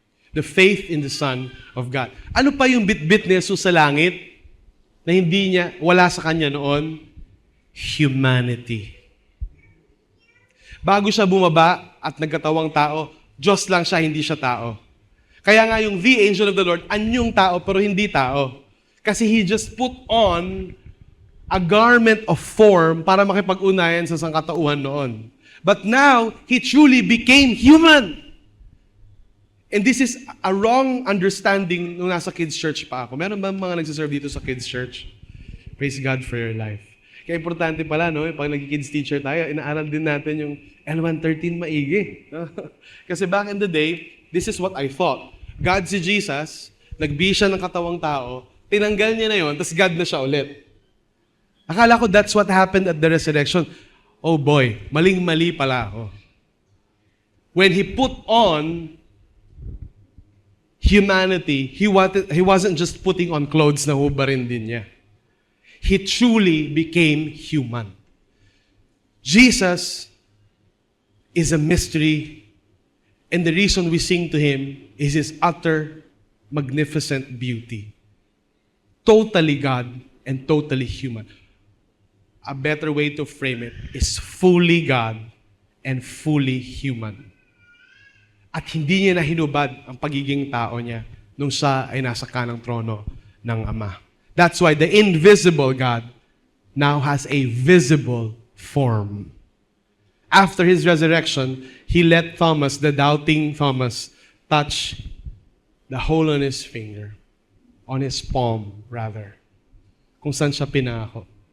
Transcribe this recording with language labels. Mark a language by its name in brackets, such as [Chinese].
[English] The faith in the Son of God. [Filipino] Ano pa yung bit-bit ni Jesus sa langit na hindi niya, wala sa kanya noon? Humanity. Bago siya bumaba at nagkatawang tao, Diyos lang siya, hindi siya tao. Kaya nga yung the angel of the Lord, anyong tao pero hindi tao. [English] Kasi he just put on a garment of form [Filipino] para makipag-unayan sa sangkatauhan noon. [English] But now, he truly became human. And this is a wrong understanding [Filipino] nung nasa kids church pa ako. Meron ba mga nagsiserve dito sa kids church? [English] Praise God for your life. [Filipino] Kaya importante pala, no? Pag nag-kids teacher tayo, inaaral din natin yung L113 maigi. [English] Kasi back in the day, this is what I thought. [Filipino] God si Jesus, nag-be siya ng katawang tao, tinanggal niya na yon, tapos God na siya ulit. Akala ko [English] that's what happened at the resurrection. Oh boy, [Filipino] maling-mali pala ako. [English] When he put on humanity, he wasn't just putting on clothes [Filipino] na hubarin din niya. [English] He truly became human. Jesus is a mystery, and the reason we sing to Him is His utter magnificent beauty. Totally God and totally human. A better way to frame it is fully God and fully human. [Filipino] At hindi niya na hinubad ang pagiging tao niya nung siya ay nasa kanang trono ng Ama. [English] That's why the invisible God now has a visible form. After His resurrection, He let Thomas, the doubting Thomas, touch the hole on his finger, on his palm, rather, [Filipino] kung saan siya pinako.